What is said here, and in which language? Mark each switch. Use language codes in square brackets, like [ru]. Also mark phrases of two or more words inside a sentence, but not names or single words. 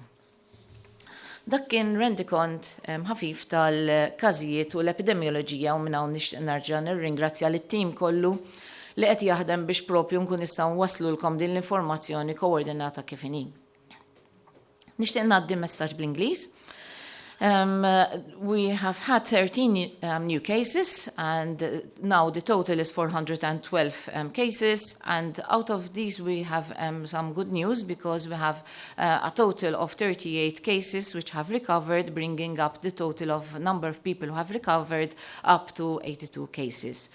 [mt] Dak kien rendikont ħafif tal-każijiet u l-epidemioloġija u minn hawn nixtieq nerġa' nirringrazzja lit-tim kollu li qed jaħdem biex propju nkun nistgħu nwaslulkom din l-informazzjoni koordinata kif inhi. Nixtieq ngħaddi messaġġ bl-Ingliż. [en] We have had 13 new cases and now the total is 412 cases, and out of these we have some good news because we have a total of 38 cases which have recovered, bringing up the total of number of people who have recovered up to 82 cases.